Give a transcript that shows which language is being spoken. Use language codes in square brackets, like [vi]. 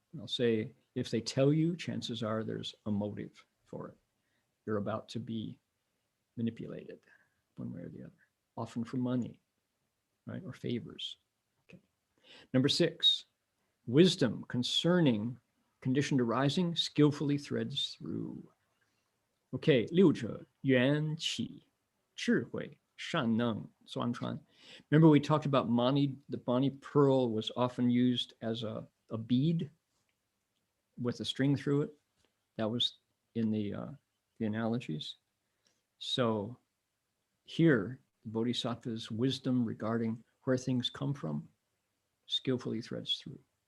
[en] I'll say if they tell you, chances are there's a motive for it. You're about to be manipulated one way or the other, often for money, right, or favors. Okay. Number 6, wisdom concerning conditioned arising skillfully threads through. [zh] Okay, 6者缘起智慧善能钻穿. [en] Remember we talked about Mani, the Mani pearl was often used as a bead with a string through it. That was in the analogies. So here, the Bodhisattva's wisdom regarding where things come from skillfully threads through.